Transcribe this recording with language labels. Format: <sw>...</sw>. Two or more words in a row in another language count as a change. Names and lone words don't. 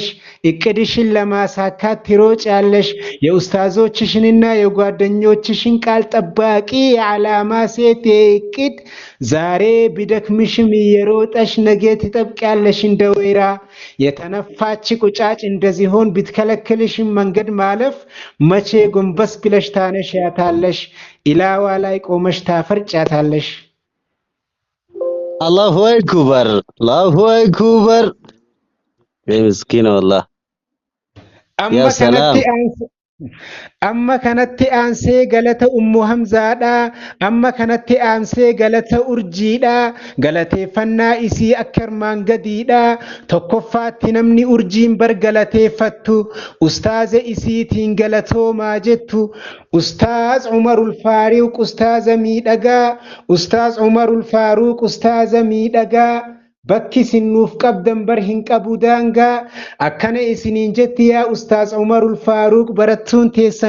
<am>እቅድሽን ለማሳካት ትሮጫለሽ የኡስታዞችሽንና የጓደኞችሽን ቃል ጠባቂ የዓላማ ሴት እቅድ ዛሬ ቢደክምሽም እየሮጠሽ ነገ ትጠብቂያለሽ እንደ ወይራ የተነፋች ቁጫጭ እንደዚሆን ብትከለክልሽም መንገድ ማለፍ መቼ ጎንበስ ብለሽ ታነሻታለሽ ኢላዋ ላይ ቆመሽ ታፈርጫታለሽ</am> <ar>الله أكبر الله أكبر مسكين والله يا سلام</ar> <om>amma kanatti aansee galata ummu hamzaadha amma kanatti aansee galata urjiidha galateeffannaa isii akka armaan gadiidha tokkoffaatti namni urjiin bar galateeffattu ustaaza isiitiin galatoomaa jettu ustaaz umarul faaruq ustaaza miidhagaa ustaaz umarul faaruq ustaaza miidhagaa bakki sinuuf qabdan bar hin qabu daangaa akkana isiniin jetti yaa ustaaz umarul faaruq barattuun teessan</om>